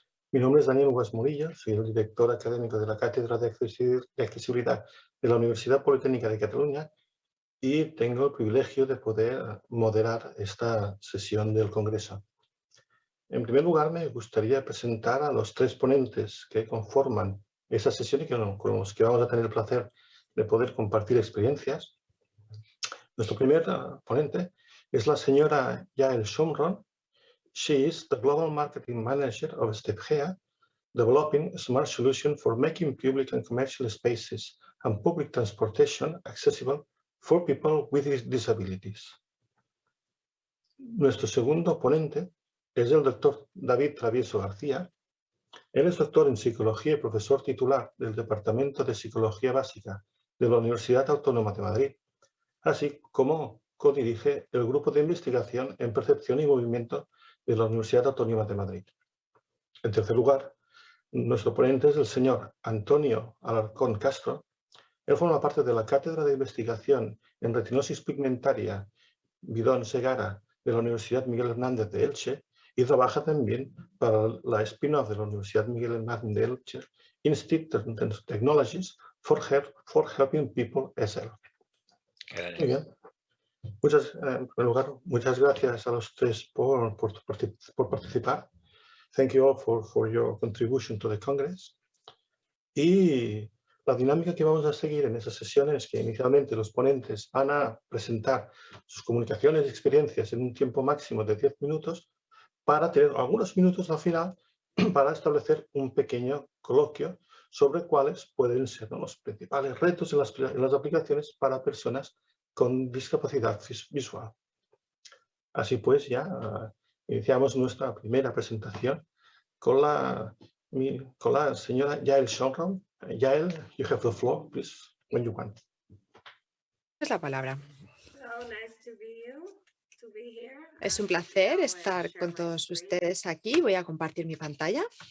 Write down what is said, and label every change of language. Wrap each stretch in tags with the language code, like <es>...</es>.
<es>Mi nombre es Daniel Hugas Morilla, soy el director académico de la Cátedra de Accesibilidad de la Universidad Politécnica de Cataluña y tengo el privilegio de poder moderar esta sesión del Congreso. En primer lugar, me gustaría presentar a los tres ponentes que conforman esta sesión y con los que vamos a tener el placer de poder compartir experiencias. Nuestro primer ponente es la señora Yael Shomron.</es> <en>She is the Global Marketing Manager of Stepgea, developing a smart solution for making public and commercial spaces and public transportation accessible for people with disabilities.</en> <es>Nuestro segundo ponente es el doctor David Travieso García. Él es doctor en Psicología y profesor titular del Departamento de Psicología Básica de la Universidad Autónoma de Madrid, así como codirige el Grupo de Investigación en Percepción y Movimiento de la Universidad Autónoma de Madrid. En tercer lugar, nuestro ponente es el señor Antonio Alarcón Castro. Él forma parte de la Cátedra de Investigación en Retinosis Pigmentaria Bidón Segara de la Universidad Miguel Hernández de Elche y trabaja también para la spin-off de la Universidad Miguel Hernández de Elche, Institute of Technologies for Helping People SL. Muy bien. En primer lugar, muchas gracias a los tres por participar.</es> <en>Thank you all for your contribution to the Congress.</en> <es>Y la dinámica que vamos a seguir en esas sesiones es que inicialmente los ponentes van a presentar sus comunicaciones y experiencias en un tiempo máximo de 10 minutos para tener algunos minutos al final para establecer un pequeño coloquio sobre cuáles pueden ser los principales retos en las aplicaciones para personas con discapacidad visual. Así pues, ya iniciamos nuestra primera presentación con la señora Yael Shomron.</es> <en>Yael, you have the floor, please, when you want.</en> <es>Es la palabra.</es> <en>So nice to be here.</en> <es>Es un placer estar con todos ustedes aquí. Voy a compartir mi pantalla.</es>